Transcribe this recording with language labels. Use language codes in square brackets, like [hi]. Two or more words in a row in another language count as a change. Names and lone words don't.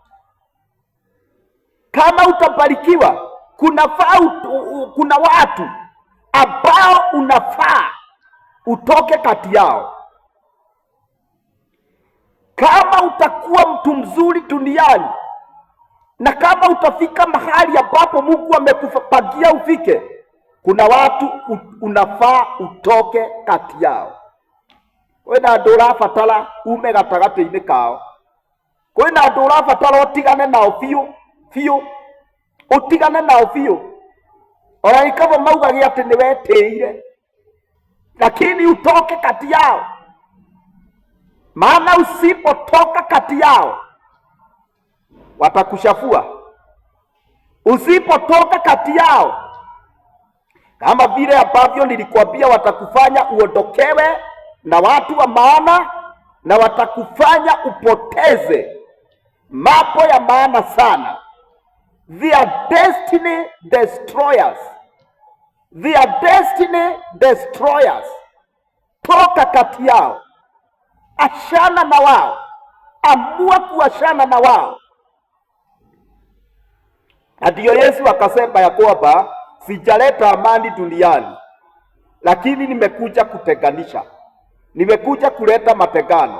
[sw] Kama utabarikiwa, kuna watu ambao unafaa utoke kati yao. Kama utakuwa mtu mzuri duniani, na kama utafika mahali ambapo Mungu amekupangia ufike, kuna watu unafaa utoke kati yao. [ki] Kwina andũ ũrabatara ume gatagatĩ-inĩ kao. Kwina andũ ũrabatara ũtigane nao biũ, ũtigane nao biũ. Ona ikawa maugage atĩ nĩ wetĩire, [sw] lakini utoke kati yao. maana usipotoka kati yao watakushafua. Usipotoka kati yao, kama vile ambavyo nilikwambia, watakufanya uondokewe na watu wa maana, na watakufanya upoteze mambo ya maana sana. [en] They are destiny destroyers. They are destiny destroyers. [sw] Toka kati yao, ashana na wao, amua kuashana na wao. Ndiyo Yesu akasema ya kwamba sijaleta amani duniani, lakini nimekuja kutenganisha, nimekuja kuleta mategano.